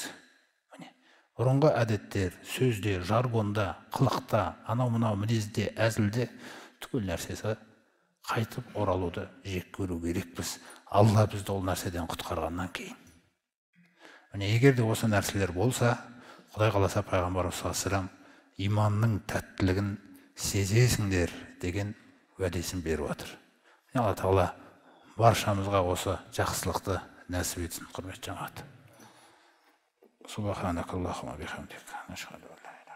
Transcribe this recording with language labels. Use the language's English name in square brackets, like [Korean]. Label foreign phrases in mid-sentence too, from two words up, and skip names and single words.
[Kazakh] Бұрынғы әдеттер, сөзде, жаргонда, қылықта, анау-мынау мінезде, әзілде түгел нәрсесі қайтып оралуды жек көру керекпіз. Алла бізді ол нәрседен құтқарғаннан кейін. Егер де осы нәрселер болса, Құдай қаласа пайғамбарымыз [Arabic] صلى الله عليه وسلم [Kazakh] иманның тәттілігін сезесіңдер деген уәдесін беріп отыр. Алла Тағала баршамызға осы жақсылықты нәсіп етсін, құрметті жамағат. [Arabic] سبحانك اللهم وبحمدك نشهد أن لا